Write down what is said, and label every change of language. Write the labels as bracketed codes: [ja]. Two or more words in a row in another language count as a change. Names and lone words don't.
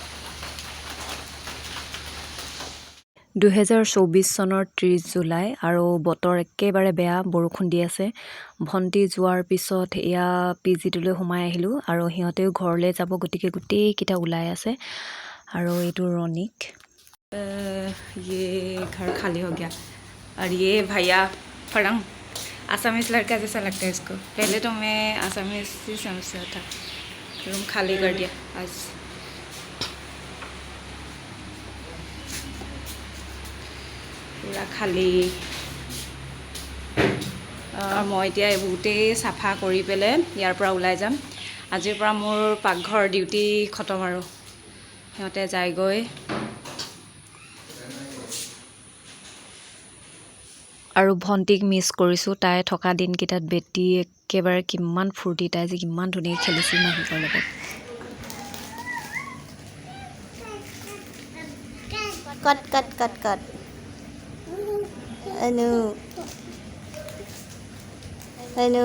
[as] 2024 চনৰ 30 জুলাই আৰু বতৰ একেবাৰে বেয়া বৰষুণ দি আছে ভণ্টি যোৱাৰ পিছত এয়া পিজিটোলৈ সোমাই আহিলোঁ আৰু সিহঁতেও ঘৰলৈ যাব গতিকে গোটেইকেইটা ওলাই আছে আৰু এইটো ৰণিক [hi] ये घर खाली हो गया और ये भैया फड़ंग आसामीज लड़का जैसा लगता है इसको पहले तो मैं आसामीज ही समझता था रूम खाली कर दिया आज पूरा खाली [as] মই এতিয়া বহুতেই চাফা কৰি পেলাই ইয়াৰ পৰা ওলাই যাম আজিৰ পৰা মোৰ পাকঘৰ ডিউটি খতম আৰু সিহঁতে যায়গৈ আৰু ভণ্টিক মিছ কৰিছোঁ তাই থকা দিনকেইটাত বেটি একেবাৰে কিমান ফূৰ্তি তাই যে কিমান ধুনীয়াকৈ খেলিছিল মাহীকৰ লগত [en] Cut, cut, cut, cut. Anu. Anu.